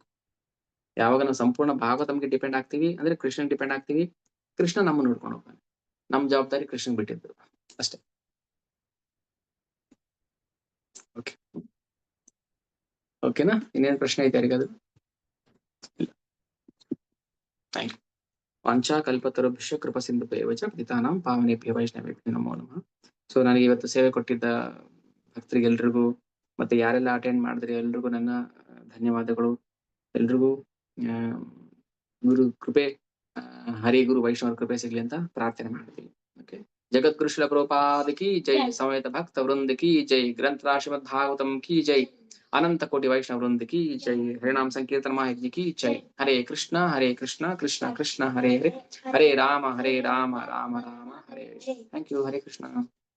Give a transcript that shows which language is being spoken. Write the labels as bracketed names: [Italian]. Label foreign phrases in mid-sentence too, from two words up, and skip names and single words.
[Kannada] ಯಾವಾಗ ನಾವು ಸಂಪೂರ್ಣ ಭಾಗವತಂಗೆ ಡಿಪೆಂಡ್ ಆಗ್ತೀವಿ ಅಂದ್ರೆ ಕೃಷ್ಣನ್ ಡಿಪೆಂಡ್ ಆಗ್ತೀವಿ, ಕೃಷ್ಣ ನಮ್ಮ ನೋಡ್ಕೊಂಡು ಹೋಗ್ತಾನೆ. ನಮ್ ಜವಾಬ್ದಾರಿ ಕೃಷ್ಣನ್ ಬಿಟ್ಟಿದ್ದು ಅಷ್ಟೇ. ಓಕೆ ಓಕೆನಾ? ಇನ್ನೇನು ಪ್ರಶ್ನೆ ಐತೆ ಯಾರಿಗಾದ್ರು? [English] thank you. [Sanskrit] ವಾಂಛಾ ಕಲ್ಪತರುಭ್ಯಶ್ಚ ಕೃಪಾ ಸಿಂಧುಭ್ಯೋ ಚ ಪತಿತಾನಾಂ ಪಾವನೇಭ್ಯೋ ವೈಷ್ಣವೇಭ್ಯೋ ನಮೋ ನಮಃ. [Kannada] ಸೊ ನನಗೆ ಇವತ್ತು ಸೇವೆ ಕೊಟ್ಟಿದ್ದ ಭಕ್ತರಿಗೆಲ್ರಿಗೂ ಮತ್ತೆ ಯಾರೆಲ್ಲ ಅಟೆಂಡ್ ಮಾಡಿದ್ರಿ ಎಲ್ರಿಗೂ ನನ್ನ ಧನ್ಯವಾದಗಳು. ಎಲ್ರಿಗೂ ಗುರು ಕೃಪೆ, ಹರಿ ಗುರು ವೈಷ್ಣವ ಕೃಪೆ ಸಿಗ್ಲಿ ಅಂತ ಪ್ರಾರ್ಥನೆ ಮಾಡ್ತೀವಿ. ಓಕೆ. [Sanskrit] ಜಗದ್ಗುರು ಶ್ರೀಲ ಪ್ರಭುಪಾದ [Hindi] की जय, [Sanskrit] ಸಮೇತ ಭಕ್ತ ವೃಂದ [Hindi] की जय, [Sanskrit] ಗ್ರಂಥ ಶ್ರೀಮದ್ ಭಾಗವತಂ [Hindi] की जय, [Sanskrit] ಅನಂತ ಕೋಟಿ ವೈಷ್ಣವ ವೃಂದ [Hindi] की जय, [Sanskrit] ಹರಿನಾಮ ಸಂಕೀರ್ತನ ಮಹಾಯಜ್ಞ [Hindi] की जय. [Sanskrit] ಹರೇ ಕೃಷ್ಣ ಕೃಷ್ಣ ಕೃಷ್ಣ ಹರೇ ಹರೇ, ಹರೇ ರಾಮ ರಾಮ ರಾಮ ಹರೇ ಹರೇ. [English] thank you. [Sanskrit] ಹರೇ ಕೃಷ್ಣ.